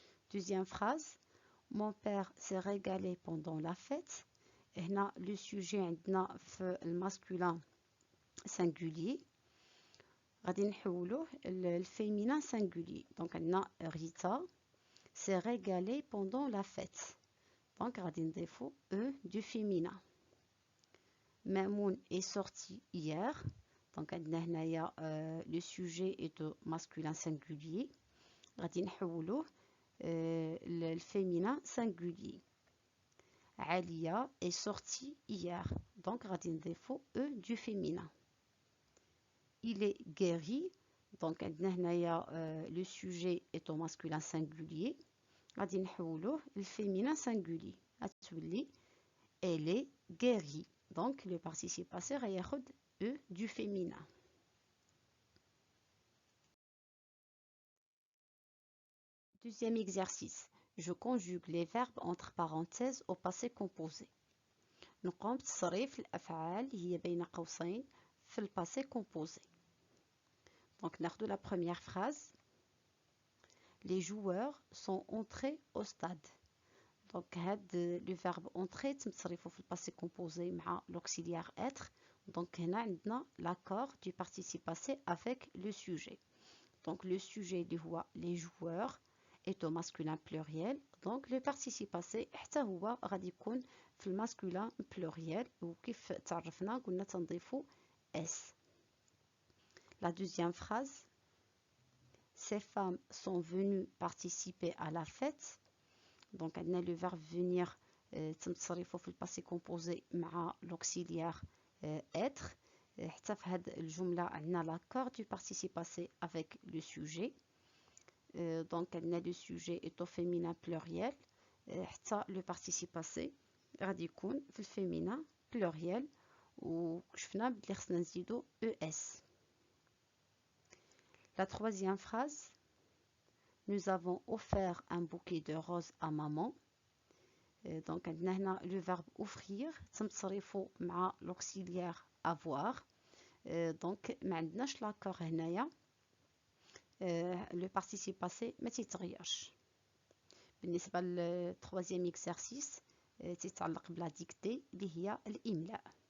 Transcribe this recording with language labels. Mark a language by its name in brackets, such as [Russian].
[French] Deuxième phrase. Mon père s'est régalé pendant la fête. [Arabic] هنا [French] le sujet [Arabic] عندنا في الماسكولين singulier. غادي نحولوه للفيمينين singulier. [French] Donc [Arabic] عندنا [French] Rita s'est régalée pendant la fête. Donc [Arabic] غادي نضيفو [French] E du féminin. Mamoun est sorti hier. Donc [Arabic] عندنا هنايا [French] le sujet est au masculin singulier. [Arabic] غادي نحولوه [French] le féminin singulier. Alia est sortie hier. Donc, [Arabic] غادي نضيفو [French] E du féminin. Il est guéri. Donc, [Arabic] عندنا هنايا [French] le sujet est au masculin singulier. [Arabic] غادي نحولوه [French] le féminin singulier. [Arabic] غتولي [French] elle est guérie. Donc, le participe passé [Arabic] غياخد [French] E du féminin. Deuxième exercice. Je conjugue les verbes entre parenthèses au passé composé. [Arabic] نقوم بتصريف الأفعال هي بين قوسين في الباسé composé. [French] Donc [Arabic] ناخدو [French] la première phrase. Les joueurs sont entrés au stade. Donc [Arabic] هاد [French] le verbe entrer [Arabic] تم تصريفو في الباسé [French] composé [Arabic] مع [French] l'auxiliaire être. Donc [Arabic] هنا عندنا [French] l'accord du participe passé avec le sujet. Donc le sujet [Arabic] اللي هو [French] les joueurs est au masculin pluriel. [Arabic] Donc [French] le participe passé [Arabic] حتى هو غادي يكون في الماسكولين pluriel. وكيف تعرفنا قلنا تنضيفو S. [French] La deuxième phrase. Ces femmes sont venues participer à la fête. Donc [Arabic] عندنا [French] le verbe venir [Arabic] تم تصريفو في الباسي [French] composé [Arabic] مع [French] l'auxiliaire être. [Arabic] حتى في هاد الجملة عندنا [French] l'accord du participe passé avec le sujet. Donc le sujet est au féminin pluriel. [Arabic] حتى [French] le participe passé [Arabic] غادي يكون في الفيمينا pluriel. وشفنا بلي خصنا نزيدو ES. [French] La troisième phrase. Nous avons offert un bouquet de roses à maman. Donc [Arabic] عندنا هنا [French] le verbe offrir [Arabic] تم تصريفو مع [French] l'auxiliaire avoir. Donc [Arabic] ما عندناش [French] l'accord [Arabic] هنايا. لو بارتيسيب باسي ما تيتغيرش. بالنسبة للتروازيام اكسرسيس تيتعلق بلا ديكتي اللي هي الإملاء.